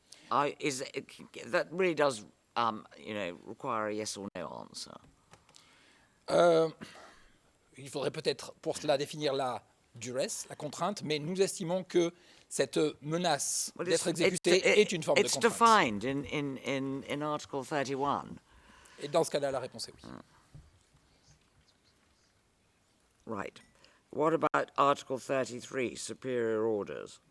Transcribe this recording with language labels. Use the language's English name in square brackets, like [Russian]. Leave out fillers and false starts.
[English] That really does, require a yes or no answer. [French] Il faudrait peut-être pour cela définir la duresse, la contrainte, mais nous estimons que cette menace d'être exécuté est une forme de contrainte. [English] It's defined in Article 31. [French] Et dans ce cas-là, la réponse est oui. [English] Right. What about Article 33, superior orders?